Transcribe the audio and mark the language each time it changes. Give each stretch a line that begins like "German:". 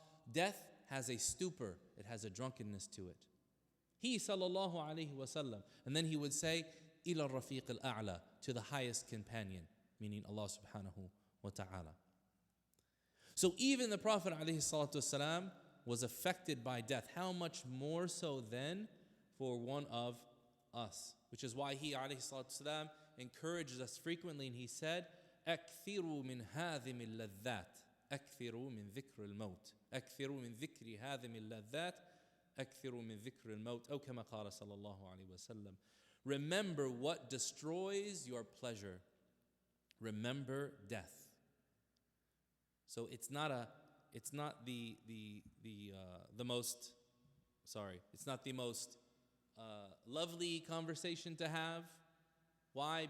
English: Death has a stupor, it has a drunkenness to it. He sallallahu alayhi wasallam, and then he would say,
Arabic: ila rafiq al-a'la,
English: to the highest companion, meaning Allah subhanahu wa ta'ala. So even the Prophet alayhi salatu wasalam was affected by death. How much more so then for one of us? Which is why he alayhi salatu wasalam encourages us frequently, and he said,
Arabic: أكثروا من هذم اللذات أكثروا من ذكر الموت أكثروا من ذكر هذم اللذات أكثروا من ذكر الموت أو كما قال صلى الله عليه وسلم.
English: Remember what destroys your pleasure. Remember death. So it's not the most lovely conversation to have. Why?